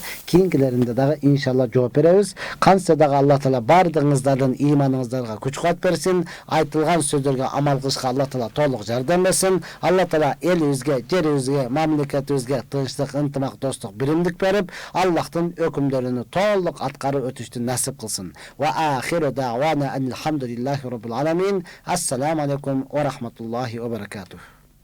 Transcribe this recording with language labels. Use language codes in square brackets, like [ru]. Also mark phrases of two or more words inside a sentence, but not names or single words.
[ky] Кийинкилеринде дагы иншалла жооп беребиз. Кантсе дагы Алла таала бардыгыңыздардын ыйманыңыздарга күч-кубат берсин. Айтылган сөздөргө амал кылышка Алла таала толук жардам берсин. Алла таала элибизге, жерибизге, мамлекетибизге тынчтык, ынтымак, достук, биримдик берип, Аллахтын өкүмдөрүн толук аткарып өтүштү насип кылсын. [ar] وآخر دعوانا الحمد لله رب العالمين. السلام عليكم ورحمة الله وبركاته.